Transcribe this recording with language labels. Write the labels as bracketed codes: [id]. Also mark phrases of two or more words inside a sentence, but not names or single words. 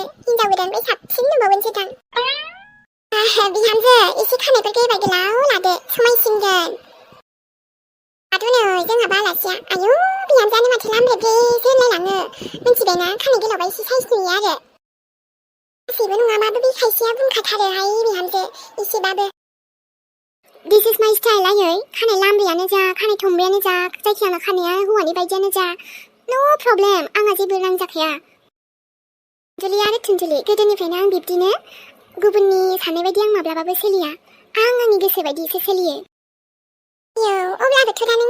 [brx] हिन्जाव गोदाननिफ्राय साबसिन नुबावगोनसो दां बिहामजो एसे खानायफोरखौ एबार गोलाव लादो समायसिनगोन दाथ' नै जोंहाबो आलासिया आयु बिहामजोआनो माथो लामब्रेब्रेसो होनलायलाङो मिन्थिबायना खानाय गोलावबा एसे साइज नुयो आरो गासैबो नङाबाबो बे खायसेया बुंखाथारोहाय बिहामजो एसेबाबो [en] this is my style [brx] आयै खानाय लामब्रेयानो जा खानाय थंब्रेयानो जा जायखिया आंना खानाया हौवानि बायदियानो जा [en] no problem [brx] आंहा जेबो रांजाखाया थुनथुलि आरो थुनथुलि गोदोनिफ्रायनो आं बिब्दिनो गुबुननि साननाय बायदि आं माब्लाबाबो सोलिया आंनि गोसो बायदिसो सोलियो अब्लाबोथ' दा नों